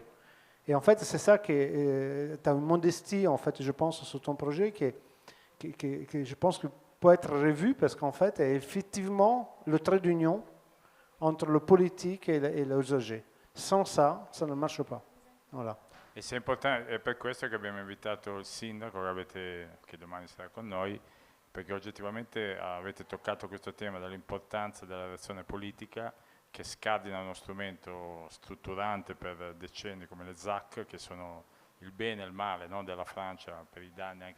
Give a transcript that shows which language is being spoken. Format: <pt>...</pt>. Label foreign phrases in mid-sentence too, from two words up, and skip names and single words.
<fr>Et en fait, c'est ça que tu as une modestie, en fait, je pense, sur ton projet qui je pense que peut être revu parce qu'en fait, è effectivement le trait d'union entre le politique et l'usager. Sans ça, ça ne marche pas. Voilà.</fr> <it>E se è importante, è per questo che abbiamo invitato il sindaco che domani sarà con noi, perché oggettivamente avete toccato questo tema dell'importanza della relazione politica che scardina uno strumento strutturante per decenni come le ZAC, che sono il bene e il male, no, della Francia per i danni anche</it>